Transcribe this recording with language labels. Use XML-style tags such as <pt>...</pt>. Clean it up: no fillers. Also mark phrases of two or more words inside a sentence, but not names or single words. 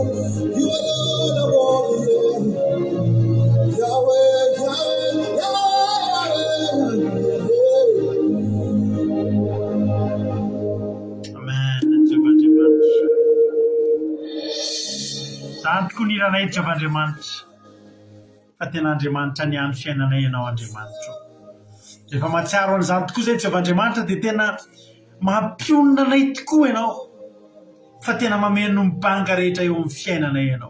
<en>You alone are worthy. Yahweh, Yahweh, Yahweh.</en> <mg>Amen. Sant kunirana Jehovah Andriamanitra. Fa tena Andriamanitra niany fiainanay ianao Andriamanitra. Rehefa mahatsiaro an'izany tokoa izay Jehovah Andriamanitra dia tena mampionona anay tokoa ianao. Fa tena mameno mibanga rehetra eo amin'ny fiainanay ianao.</mg>